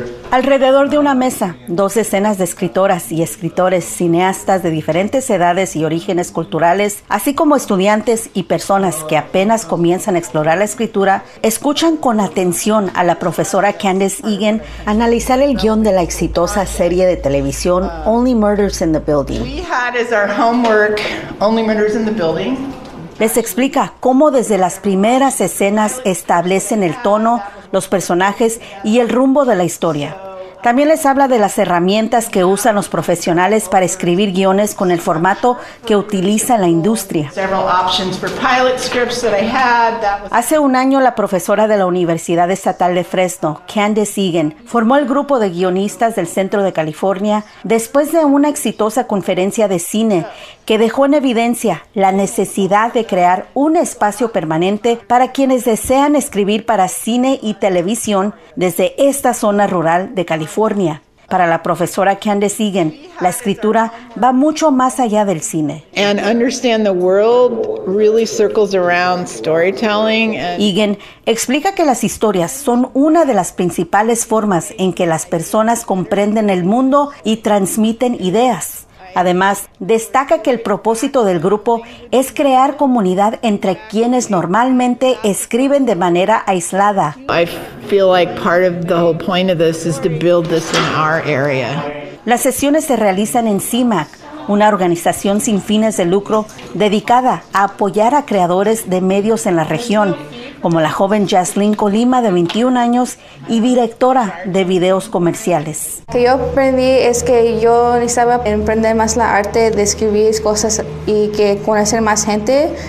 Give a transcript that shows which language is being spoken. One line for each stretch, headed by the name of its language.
Spanish: Alrededor de una mesa, dos decenas de escritoras y escritores, cineastas de diferentes edades y orígenes culturales, así como estudiantes y personas que apenas comienzan a explorar la escritura, escuchan con atención a la profesora Candace Egan analizar el guión de la exitosa serie de televisión Only Murders in the Building.
English: We had as our homework Only Murders in the Building.
Spanish: Les explica cómo desde las primeras escenas establecen el tono, los personajes y el rumbo de la historia. También les habla de las herramientas que usan los profesionales para escribir guiones con el formato que utiliza la industria. Hace un año, la profesora de la Universidad Estatal de Fresno, Candace Egan, formó el grupo de guionistas del Centro de California después de una exitosa conferencia de cine que dejó en evidencia la necesidad de crear un espacio permanente para quienes desean escribir para cine y televisión desde esta zona rural de California. Para la profesora Candace Egan, la escritura va mucho más allá del cine.
English: And understand the world really circles around storytelling.
Spanish: Egan explica que las historias son una de las principales formas en que las personas comprenden el mundo y transmiten ideas. Además, destaca que el propósito del grupo es crear comunidad entre quienes normalmente escriben de manera aislada.
English: I feel like part of the whole point of this is to build this in our area.
Spanish: Las sesiones se realizan en CIMAC, una organización sin fines de lucro dedicada a apoyar a creadores de medios en la región, como la joven Jaslyn Colima, de 21 años y directora de videos comerciales. Lo que yo aprendí es que yo necesitaba aprender más la arte de escribir cosas y que conocer más gente.